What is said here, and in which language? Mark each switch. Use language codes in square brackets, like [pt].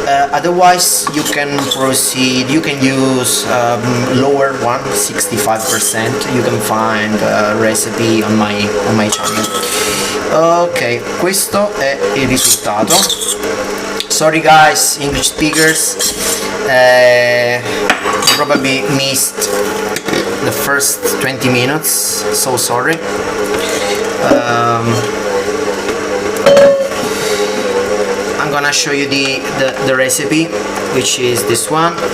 [en] Otherwise you can proceed, you can use lower one, 65%. You can find a recipe on my channel. [it] Ok, questo è il risultato. [en] Sorry guys, English speakers, you probably missed the first 20 minutes, so sorry. I'm gonna show you the recipe, which is this one.